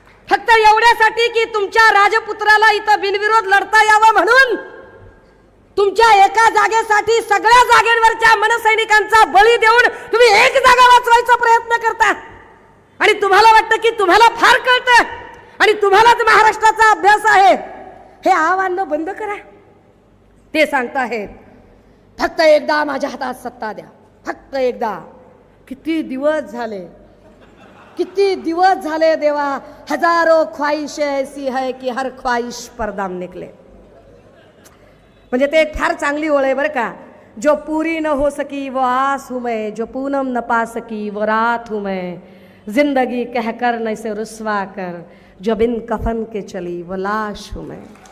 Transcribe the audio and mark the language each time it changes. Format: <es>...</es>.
<mr>फक्त एवढ्यासाठी की तुमच्या राजपुत्राला इथं बिनविरोध लढता यावं म्हणून तुमच्या एका जागेसाठी सगळ्या जागेवरच्या मनसैनिकांचा बळी देऊन तुम्ही एक जागा वाचवायचा प्रयत्न करता आणि तुम्हाला वाटतं की तुम्हाला फार कळतं आणि तुम्हालाच महाराष्ट्राचा अभ्यास आहे. हे आव्हान बंद करा. ते सांगताहेत फक्त एकदा माझ्या हातात सत्ता द्या, फक्त एकदा. किती दिवस झाले, किती दिवस झाले देवा.</mr> <hi>हजारों ख्वाहिशें ऐसी है कि हर ख्वाहिश पर दाम निकले.</hi> <mr>म्हणजे ते एक फार चांगली ओळ आहे बरं का.</mr> <hi>जो पूरी न हो सकी वो आस हूँ मैं, जो पूनम न पा सकी वो रात हूँ मैं, जिंदगी कहकर न इसे रुसवा कर, जो बिन कफन के चली वो लाश हूँ मैं.</hi>